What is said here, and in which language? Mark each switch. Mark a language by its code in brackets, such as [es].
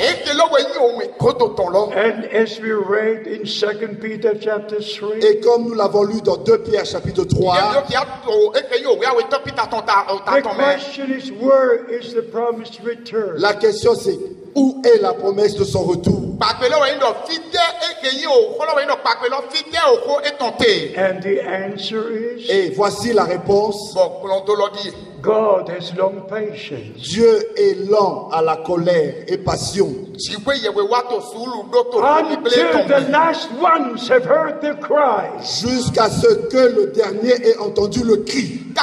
[en] And as we read in 2 Peter chapter 3, [fr] Et comme nous l'avons lu dans 2 Pierre chapitre 3, [en] the question is, where is the promised return? [fr] la question c'est, où est la promesse de son retour? [en] And the answer is, [fr] Et voici la réponse. [en] God has long patience. [fr] Dieu est lent à la colère et passion, [en] Until the last ones have heard the cry. [fr] jusqu'à ce que le dernier ait entendu le cri.